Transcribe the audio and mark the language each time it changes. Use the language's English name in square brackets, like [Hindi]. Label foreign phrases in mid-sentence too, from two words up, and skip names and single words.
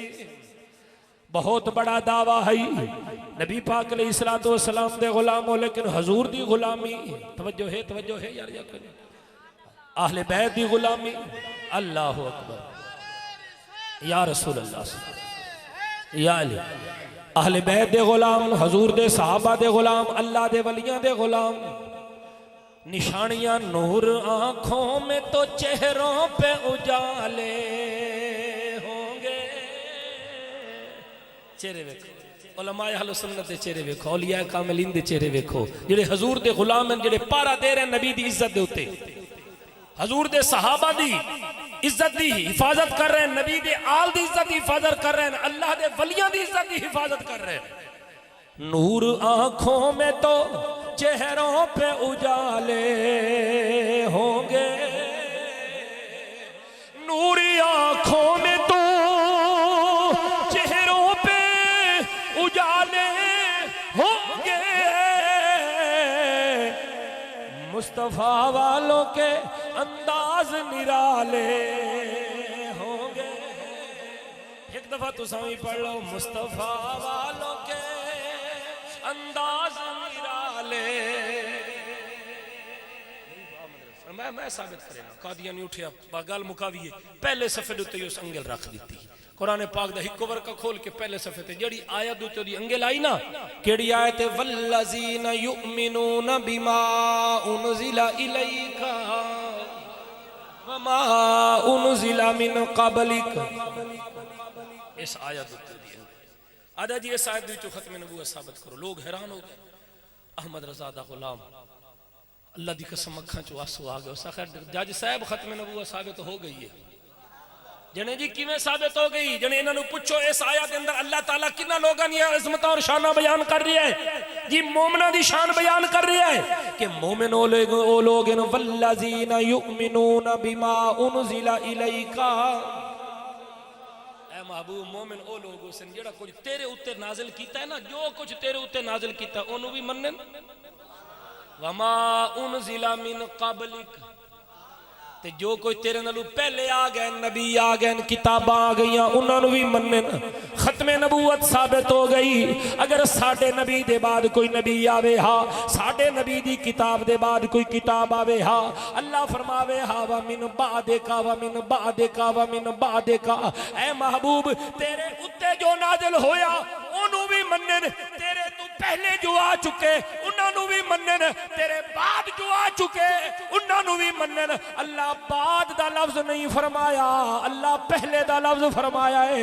[Punjabi] بہت بڑا دعویٰ ہے نبی پاک [Arabic] عليه الصلاة والسلام [Punjabi] دے غلام ہو لیکن حضور دی غلامی توجہ ہے یار یا اہلِ بیت دی غلامی. [Arabic] الله أكبر يا رسول الله يا علي. [Punjabi] اہلِ بیت دے غلام حضور دے صحابہ دے غلام اللہ دے ولیاں دے غلام. [Urdu] نشانیاں نور آنکھوں میں تو چہروں پہ اجالے ہوں گے. [Punjabi] چہرے ویکھو علمائے اہلِ سنت دے چہرے ویکھو اولیاء کاملین دے چہرے ویکھو جیڑے حضور دے غلام ہیں جیڑے پہرا دے رہے نبی دی عزت دے اتے حضور دے صحابہ دی عزت دی حفاظت کر رہے ہیں. نبی دے آل دی عزت کی حفاظت کر رہے ہیں. اللہ دے ولیاں دی عزت کی حفاظت کر رہے ہیں. [Urdu] نور آنکھوں میں تو چہروں پہ اجالے ہوں گے. نوری آنکھوں میں تو چہروں پہ اجالے ہوں گے. مصطفیٰ والوں کے انداز نرالے ہوں گے. ایک دفعہ تو سبھی پڑھ لو مصطفیٰ والوں کے انداز نرالے. [Punjabi] میں ثابت کرے گا قادیانی اٹھیا گل مکاویئے پہلے صفحے اتے اس انگل رکھ دی. قرآن پاک دا ہکو ورقہ کھول کے پہلے صفحے تے جڑی آیت اتے دی انگل آئی نا کیڑی آیت [Arabic] والذين يؤمنون بما أنزل إليك وما أنزل من قبلك. [Punjabi] اس آیت اتے دی آدا جی اس آیت وچوں ختم نبوت ثابت کرو. لوگ حیران ہو گئے. احمد رضا دا غلام اللہ دی قسم اکھاں چوں آنسو آ گئے. اس آخر جج صاحب ختم نبوت ثابت ہو گئی ہے. جنے جی کویں ثابت ہو گئی? جنے انہاں نوں پچھو اس آیت کے اندر اللہ تعالیٰ کنہاں لوگاں دی عزت اور شانہ بیان کر رہا ہے جی. مومناں دی شان بیان کر رہا ہے کہ مومن او لوگ [Arabic] والذين يؤمنون بما أنزل إليك. [Punjabi] اے محبوب مومن او لوگ سن جیڑا کچھ تیرے اتے نازل کیتا ہے نا جو کچھ تیرے اتے نازل کیتا اونوں بھی منن. [Arabic] وما أنزل من قبلك [Punjabi] تے جو کوئی تیرے نالوں پہلے آ گئے نبی آ گئے کتاباں آ گئی انہوں نے بھی منے. ختمِ نبوت ثابت ہو گئی۔ اگر ساڈے نبی دے بعد کوئی نبی آوے ہا ساڈے نبی دی کتاب دے بعد کوئی کتاب آوے ہا اللہ فرماوے ہا [Arabic] ومن بعدك ومن بعدك ومن بعدك. [Punjabi] اے محبوب تیرے اتے جو نازل ہویا اونوں بھی منے تیرے توں پہلے جو آ چکے انہوں نے بھی منن، تیرے بعد جو آ چکے انہوں نے بھی منن. اللہ بعد دا لفظ نہیں فرمایا، اللہ پہلے دا لفظ فرمایا ہے.